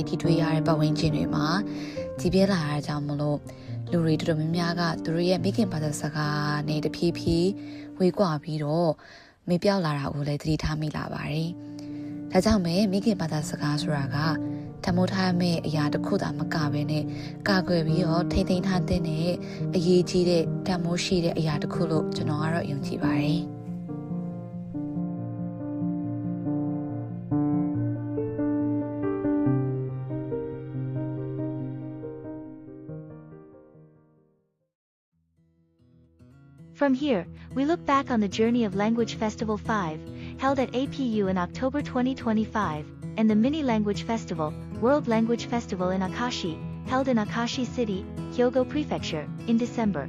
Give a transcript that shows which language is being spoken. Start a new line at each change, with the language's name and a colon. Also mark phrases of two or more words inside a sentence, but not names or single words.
Burmese: ထိတွေ့ရတဲ့ပတ်ဝန်းကျင်တွေမှာကြီးပြင်းလာတာကြောင့်မလို့လူတွေတော်တော်များများကသူတို့ရဲ့မိခင်ဘာသာစကားနဲ့တဖြည်းဖြည်းဝေးကွာပြီးတော့မေ့ပြောက်လာတာကိုလည်းသတိထားမိလာပါတယ်။ဒါကြောင့်ပဲမိခင်ဘာသာစကားဆိုတာကတမိုးထားမဲ့အရာတစ်ခုသာမကဘဲနဲ့ကာကွယ်ပြီးတော့ထိမ့်သိမ်းထားတဲ့အရေးကြီးတဲ့တမိုးရှိတဲ့အရာတစ်ခုလို့ကျွန်တော်ကတော့ယုံကြည်ပါတယ်။
English: From here, we look back on the journey of Language Festival 5, held at APU in October 2025, and the Mini Language Festival, World Language Festival in Akashi, held in Akashi City, Hyogo Prefecture, in December.